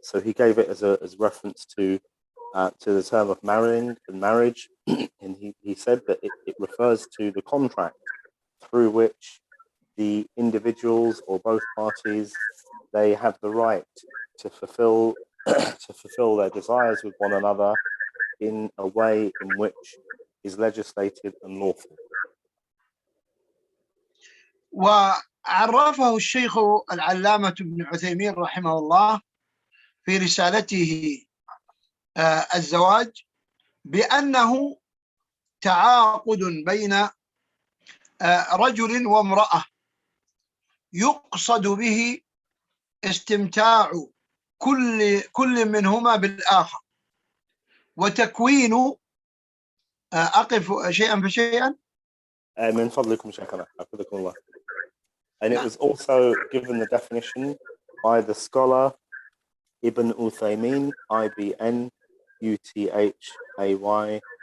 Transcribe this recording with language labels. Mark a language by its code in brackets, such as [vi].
[en] So he gave it as reference to the term of marrying and marriage, and he said that it refers to the contract through which the individuals or both parties, they have the right to fulfill their desires with one another in a way in which is legislated and lawful. [ar] وعرفه الشيخ العلامة ابن عثيمين رحمه الله في رسالته الزواج بأنه تعاقد بين رجل وامرأة يقصد به استمتاع كل منهما بالآخر وتكوين أقف شيئا فشيئا من فضلكم شيخنا حفظكم الله. [en] And it was also given the definition by the scholar Ibn Uthaymeen, IBN UTHAYMEEN,